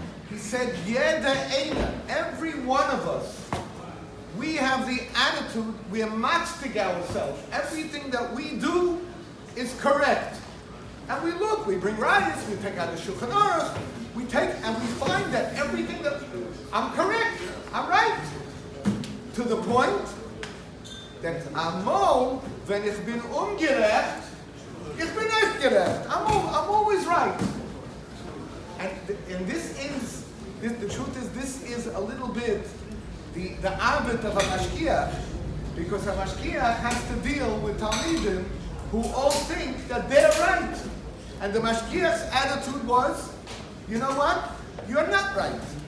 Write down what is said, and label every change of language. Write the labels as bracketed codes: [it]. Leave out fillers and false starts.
[en] He said, [yi] Jeder einer, [en] every one of us, we have the attitude, we are matching ourselves. Everything that we do is correct. And we look, we bring riots, we take out the Shulchan Aruch, we take, and we find that everything that, I'm correct, I'm right. To the point that [yi] Amol, wenn ich bin ungerecht, ich bin nicht gerecht. [en] I'm always right. And this is, the truth is, this is a little bit the arbit of a mashkiach, because a mashkiach has to deal with Talmidim who all think that they're right. And the mashkiach's attitude was, you know what? You're not right.